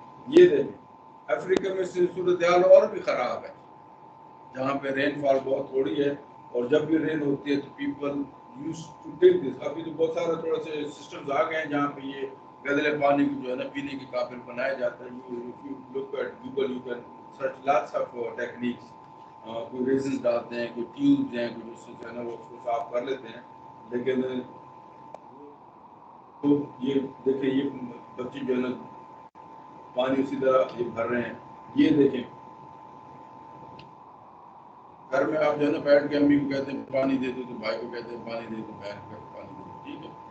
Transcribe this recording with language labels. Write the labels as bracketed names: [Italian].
[Urdu] یہ دیکھیں افریقہ میں صورتحال اور بھی خراب ہے، جہاں پہ رین فال بہت تھوڑی ہے، اور جب بھی رین ہوتی ہے تو [English] People use to take this. [Urdu] ابھی تو بہت سارے تھوڑے سے سسٹمز آ گئے ہیں جہاں پہ یہ گدلے پانی کو جو ہے نا پینے کے قابل بنایا جاتا ہے. [English] Look at Google you can search lots of techniques. [Urdu] کوئی ریزنس ڈالتے ہیں، کوئی ٹیوبز ہیں، کوئی اس سے جو ہے نا وہ اس کو صاف کر لیتے ہیں. لیکن تو یہ دیکھیں یہ بچے جو ہے نا پانی اسی طرح یہ بھر رہے ہیں. یہ دیکھیں گھر میں آپ جو ہے نا بیٹھ کے امی کو کہتے ہیں پانی دے دو، تو بھائی کو کہتے ہیں پانی دے دو، بہن کو کہتے ہیں پانی دے دو. ٹھیک ہے.